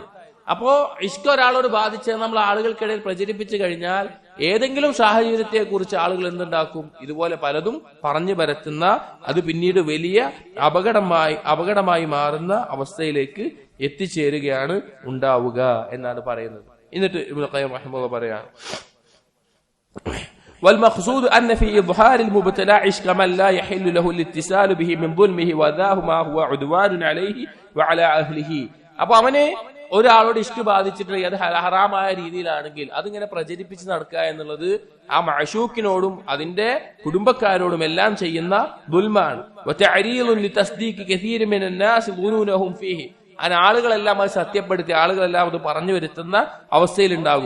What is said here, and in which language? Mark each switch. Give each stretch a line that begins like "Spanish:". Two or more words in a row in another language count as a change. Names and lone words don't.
Malayalam: അപ്പോ ഇഷ്ക് ഒരാളോട് ബാധിച്ച് നമ്മൾ ആളുകൾക്കിടയിൽ പ്രചരിപ്പിച്ചു കഴിഞ്ഞാൽ ഏതെങ്കിലും സാഹചര്യത്തെ കുറിച്ച് ആളുകൾ എന്തുണ്ടാക്കും, ഇതുപോലെ പലതും പറഞ്ഞു പരത്തുന്ന, അത് പിന്നീട് വലിയ അപകടമായി മാറുന്ന അവസ്ഥയിലേക്ക് എത്തിച്ചേരുകയാണ് ഉണ്ടാവുക എന്നാണ് പറയുന്നത്. എന്നിട്ട് ഇബ്നു ഖയ്യിം റഹിമഹുല്ലാഹ് പറയാം,
Arabic: والمقصود أن في إظهار المبتلى عشق من لا يحل له الاتصال به من ظلمه وذاه ما هو عدوان عليه وعلى أهله.
Malayalam: അപ്പൊ അവനെ ഒരാളോട് ഇഷ്ക് ബാധിച്ചിട്ടുണ്ടെങ്കിൽ അത് ഹറാമായ രീതിയിലാണെങ്കിൽ അതിങ്ങനെ പ്രചരിപ്പിച്ച് നടക്കുക എന്നുള്ളത് ആ മഅശൂക്കിനോടും അതിന്റെ കുടുംബക്കാരോടും എല്ലാം ചെയ്യുന്ന ദുൽമാണ്. ആളുകളെല്ലാം അത് സത്യപ്പെടുത്തി ആളുകളെല്ലാം അത് പറഞ്ഞു വരുത്തുന്ന അവസ്ഥയിലുണ്ടാകും.